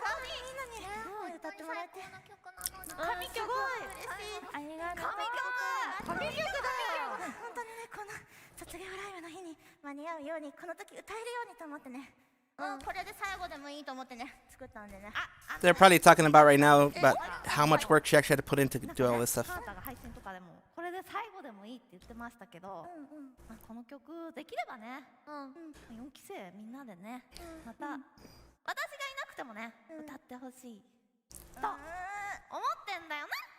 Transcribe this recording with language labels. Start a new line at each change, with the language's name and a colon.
Japanese: みんなに歌ってもらって。神曲嬉しい。ありがとう。神曲だよ。本当にねこの卒業ライブの日に間に合うようにこの時歌えるようにと思ってね。これで最後でもいいと思ってね作ったんでね。
English: They're probably talking about right now about how much work she actually had to put in to do all this stuff.
Japanese: カナタが配信とかでもこれで最後でもいいって言ってましたけど、この曲できればね、4期生みんなでね、また私がいなくてもね歌ってほしいと思ってんだよな。